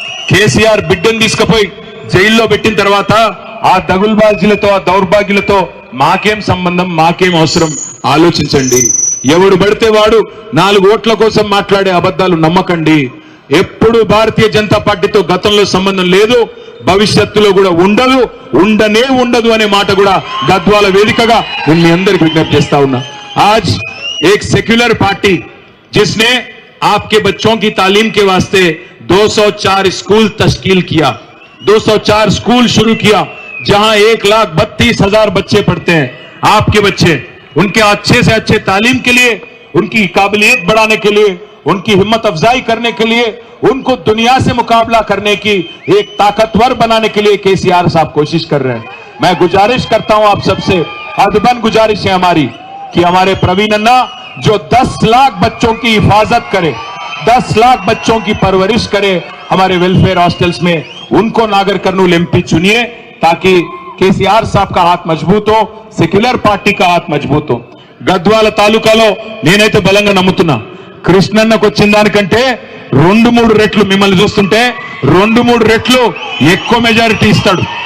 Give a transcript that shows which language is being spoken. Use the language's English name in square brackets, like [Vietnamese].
[Telugu] కేసీఆర్ బిడ్డను తీసుకుపోయి జైల్లో పెట్టిన తర్వాత ఆ దగుల్బాజీలతో, ఆ దౌర్భాగ్యులతో మాకేం సంబంధం, మాకేం అవసరం? ఆలోచించండి. ఎవడు పడితే వాడు 4 ఓట్ల కోసం మాట్లాడే అబద్ధాలు నమ్మకండి. ఎప్పుడు భారతీయ జనతా పార్టీతో గతంలో సంబంధం లేదు, భవిష్యత్తులో కూడా ఉండదు, ఉండదు అనే మాట కూడా గద్వాల వేదికగా నేను మీ అందరికి విజ్ఞప్తి చేస్తా ఉన్నా. [Hindi] आज एक सेक्युलर पार्टी जिसने आपके बच्चों की तालीम के वास्ते 204 स्कूल तश्कील किया, 204 स्कूल शुरू किया, जहां 1,32,000 बच्चे पढ़ते हैं. आपके बच्चे, उनके अच्छे से अच्छे तालीम के लिए, उनकी काबिलियत बढ़ाने के लिए, उनकी हिम्मत अफजाई करने के लिए, उनको दुनिया से मुकाबला करने की एक ताकतवर बनाने के लिए केसीआर साहब कोशिश कर रहे हैं. मैं गुजारिश करता हूं आप सबसे, अदबन गुजारिश है हमारी कि हमारे प्रवीण अन्ना जो 10 लाख बच्चों की हिफाजत करे, 10 लाख बच्चों की परवरिश करे हमारे वेलफेयर हॉस्टल्स में, उनको नागर कर्नूल एमपी चुनिए ताकि केसीआर साहब का हाथ मजबूत हो, सेक्युलर पार्टी का हाथ मजबूत हो. [Telugu] గద్వాల తాలూకాలో నేనైతే బలంగా నమ్ముతున్నా, కృష్ణన్నకు వచ్చిన దానికంటే 2-3 రెట్లు, మిమ్మల్ని చూస్తుంటే 2-3 రెట్లు ఎక్కువ మెజారిటీ ఇస్తాడు.